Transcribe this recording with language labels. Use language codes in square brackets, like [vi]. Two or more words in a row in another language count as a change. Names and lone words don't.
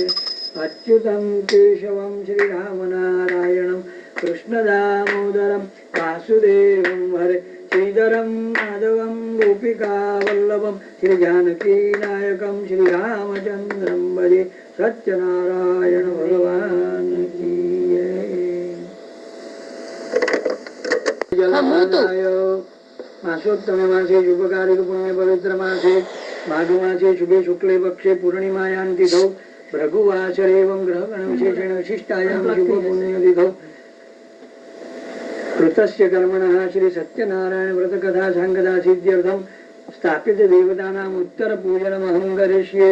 [sa] અચ્યુતમ કેશવમ શ્રી રામનારાયણમ કૃષ્ણદામોદરમ વાસુદેવમ હરે, શ્રીધરમ માધવમ ગોપિકા વલ્લભમ શ્રી જાનકી નાયકમ શ્રી રામચંદ્રમ ભજે. [hi] सत्यनारायण भगवान की जय. [sa] मासोत्तमे मासे शुभकारिक पुण्य पवित्र मासे माघ मासे शुभे शुक्ले पक्षे पूर्णिमायां तिथौ भृगुवासरेवं ग्रहगण विशेषेण विशिष्टायां शुभ पुण्यतिथौ कृतस्य कर्मणः श्री सत्यनारायण व्रत कथा सांगदा सिद्ध्यर्थं स्थापित देवतानाम् उत्तर पूजनमहं करिष्ये।